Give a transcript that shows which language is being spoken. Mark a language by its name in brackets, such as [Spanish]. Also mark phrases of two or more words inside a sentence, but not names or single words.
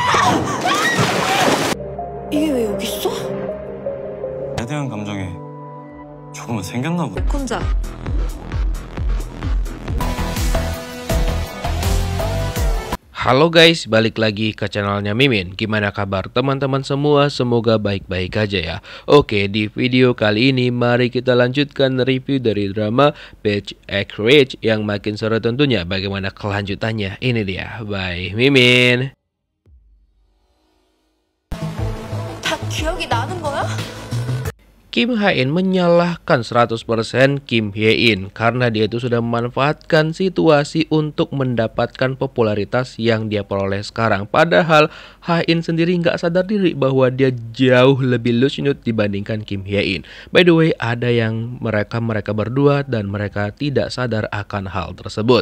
[Korean] 이게 왜 여기 있어? 나에 대한 감정이 조금은 생겼나 보다. 혼자. [Indonesian] Halo guys, balik lagi ke channelnya Mimin. Gimana kabar teman-teman semua? Semoga baik-baik aja ya. Oke, di video kali ini mari kita lanjutkan review dari drama Page X Rage yang makin seru tentunya. Bagaimana kelanjutannya? Ini dia, by Mimin. [Korean] 다 기억이 나는 거야? [Indonesian] Kim Ha-in menyalahkan 100% Kim Hye-in karena dia itu sudah memanfaatkan situasi untuk mendapatkan popularitas yang dia peroleh sekarang. Padahal Ha-in sendiri nggak sadar diri bahwa dia jauh lebih lusyut dibandingkan Kim Hye-in. [English] By the way, [Indonesian] ada yang mereka berdua dan mereka tidak sadar akan hal tersebut.